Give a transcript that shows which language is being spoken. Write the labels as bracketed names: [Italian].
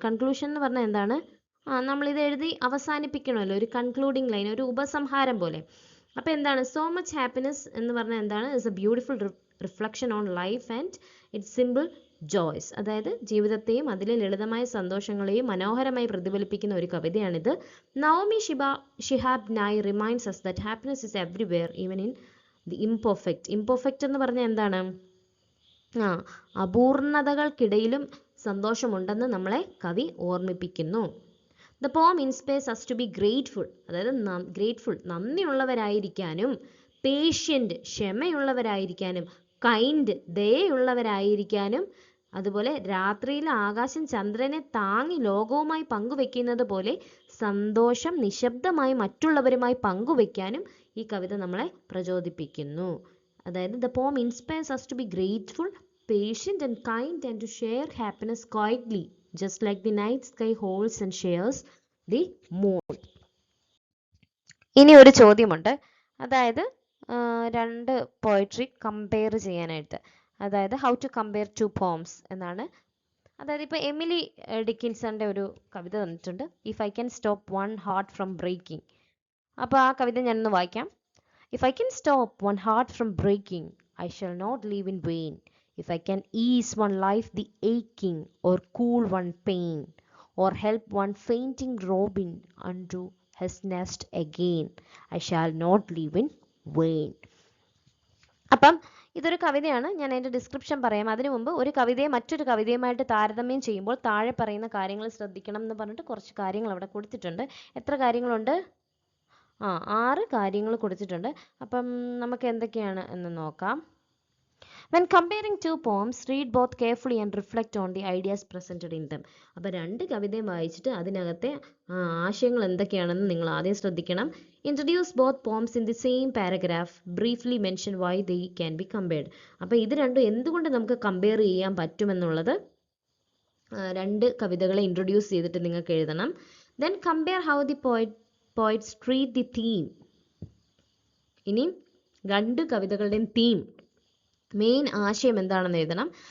[Malayalam] Conclusion എന്ന് പറഞ്ഞാൽ എന്താണ്? നമ്മളിത് എഴുതി അവസാനിപ്പിക്കണമല്ലോ, ഒരു കൺക്ലൂഡിങ് ലൈൻ, ഒരു ഉപസംഹാരം പോലെ. അപ്പോൾ എന്താണ്? [English] so much happiness [Malayalam] എന്ന് പറഞ്ഞാൽ എന്താണ്? [English] It's a beautiful reflection on life and it's simple joys. [Malayalam] അതായത് ജീവിതത്തെയും അതിലെ ലളിതമായ സന്തോഷങ്ങളെയും മനോഹരമായി പ്രതിഫലിപ്പിക്കുന്ന ഒരു കവിതയാണിത്. [English] Naomi Shihab Nye reminds us that happiness is everywhere, even in the imperfect. [Malayalam] imperfect എന്ന് പറഞ്ഞാൽ എന്താണ്? അപൂർണതകൾക്കിടയിലും സന്തോഷമുണ്ടെന്ന് നമ്മളെ കവി ഓർമ്മിപ്പിക്കുന്നു. [English] The poem inspires us to be grateful. [Malayalam] അതായത് ഗ്രേറ്റ്ഫുൾ, നന്ദിയുള്ളവരായിരിക്കാനും, പേഷ്യൻ്റ്, ക്ഷമയുള്ളവരായിരിക്കാനും, കൈൻഡ്, ദയയുള്ളവരായിരിക്കാനും, അതുപോലെ രാത്രിയിൽ ആകാശം ചന്ദ്രനെ താങ്ങി ലോകവുമായി പങ്കുവെക്കുന്നത് പോലെ സന്തോഷം നിശബ്ദമായി മറ്റുള്ളവരുമായി പങ്കുവെക്കാനും ഈ കവിത നമ്മളെ പ്രചോദിപ്പിക്കുന്നു. [English] അതായത് the poem inspires us to be grateful, patient and kind and to share happiness quietly, just like the night sky holds and shares the moon. [Malayalam] ഇനി ഒരു ചോദ്യമുണ്ട്, അതായത് രണ്ട് പോയട്രി കമ്പയർ ചെയ്യാനായിട്ട്. അതായത് [English] how to compare two poems [Malayalam] എന്നാണ്. അതായത് ഇപ്പോൾ എമിലി ഡിക്കിൻസന്റെ ഒരു കവിത തന്നിട്ടുണ്ട്, if I can stop one heart from breaking. അപ്പോൾ ആ കവിത ഞാനൊന്ന് വായിക്കാം. [English] If I can stop one heart from breaking, I shall not leave in vain. If I can ease one life the aching, or cool one pain, or help one fainting robin unto his nest again, I shall not live in vain. [Malayalam] അപ്പം ഇതൊരു കവിതയാണ്. ഞാൻ അതിൻ്റെ description പറയാം. അതിനു മുമ്പ് ഒരു കവിതയെ മറ്റൊരു കവിതയുമായിട്ട് താരതമ്യം ചെയ്യുമ്പോൾ താഴെ പറയുന്ന കാര്യങ്ങൾ ശ്രദ്ധിക്കണം എന്ന് പറഞ്ഞിട്ട് കുറച്ച് കാര്യങ്ങൾ അവിടെ കൊടുത്തിട്ടുണ്ട്. എത്ര കാര്യങ്ങളുണ്ട്? 6 കാര്യങ്ങൾ കൊടുത്തിട്ടുണ്ട്. അപ്പം നമുക്ക് എന്തൊക്കെയാണ് എന്ന് നോക്കാം. [English] When comparing two poems, read both carefully and reflect on the ideas presented in them. [Malayalam] അപ്പോൾ രണ്ട് കവിതയും വായിച്ചിട്ട് അതിനകത്തെ ആശയങ്ങൾ എന്തൊക്കെയാണെന്ന് നിങ്ങൾ ആദ്യം ശ്രദ്ധിക്കണം. [English] Introduce both poems in the same paragraph. Briefly mention why they can be compared. [Malayalam] അപ്പോൾ ഇത് രണ്ടും എന്തുകൊണ്ട് നമുക്ക് കമ്പയർ ചെയ്യാൻ പറ്റുമെന്നുള്ളത് രണ്ട് കവിതകളെ ഇൻട്രൊഡ്യൂസ് ചെയ്തിട്ട് നിങ്ങൾക്ക് എഴുതണം. [English] Then compare how the poets treat the theme. [Malayalam] ഇനി രണ്ട് കവിതകളുടെയും തീം, മെയിൻ ആശയം എന്താണെന്ന് എഴുതണം.